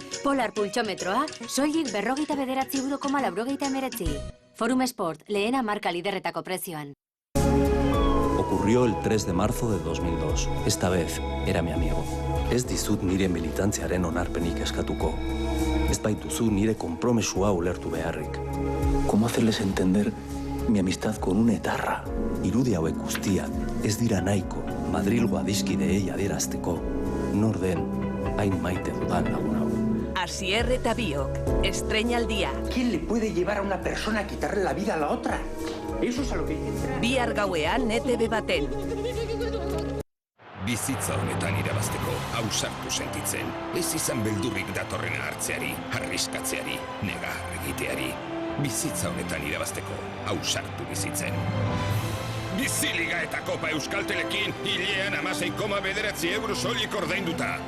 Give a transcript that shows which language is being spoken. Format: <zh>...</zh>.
<eu>Polar pultsometroa, soilik 49,99 €. Forum Sport, lehena marka liderretako prezioan.</eu> <es>Ocurrió el 3 de marzo de 2002. Esta vez era mi amigo.</es> <eu>Ez dizut nire militantziaren onarpenik eskatuko. Ez baituzu nire konpromesua ulertu beharrik.</eu> <es>¿Cómo hacerles entender mi amistad con un etarra?</es> <eu>Irudi hauek guztiak ez dira nahiko Madrilgo adiskideei adierazteko. Nor den hain maite dudan lagun hau. Asier eta Biok, estreinaldia.</eu> <es>¿Quién le puede llevar a una persona a quitarle la vida a la otra? Eso es a lo que entra.</es> <eu>Bihar gauean ETV baten. Bizitza honetan irabazteko ausartu sentitzen. Ez izan beldurrik datorrena hartzeari, arriskatzeari, negar egiteari. Bizitza honetan irabazteko ausartu bizitzen. Biziliga eta Kopa Euskaltelekin hilean 16,9 € soilik ordainduta.</eu>